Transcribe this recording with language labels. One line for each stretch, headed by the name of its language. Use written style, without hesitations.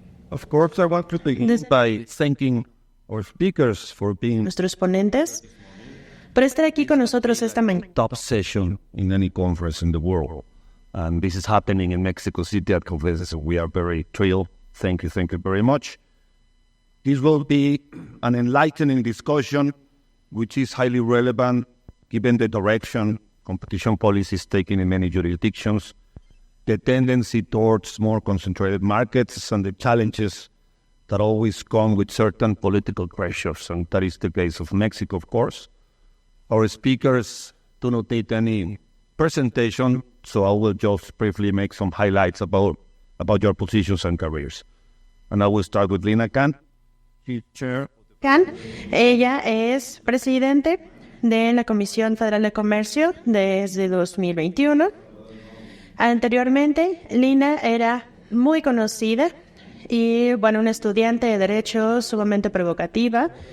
English: Of course, I want to begin by thanking our speakers for being
Spanish: Nuestros ponentes por estar aquí con nosotros esta mañana.
English: top session in any conference in the world. And this is happening in Mexico City at COFECE, so we are very thrilled. Thank you very much. This will be an enlightening discussion, which is highly relevant given the direction competition policy is taking in many jurisdictions, the tendency towards more concentrated markets, and the challenges that always come with certain political pressures, and that is the case of Mexico, of course. Our speakers do not need any presentation, so I will just briefly make some highlights about your positions and careers. And I will start with Lina Khan. She's chair.
Spanish: Khan, ella es presidente de la Comisión Federal de Comercio desde 2021. Anteriormente, Lina era muy conocida y, una estudiante de Derecho sumamente provocativa.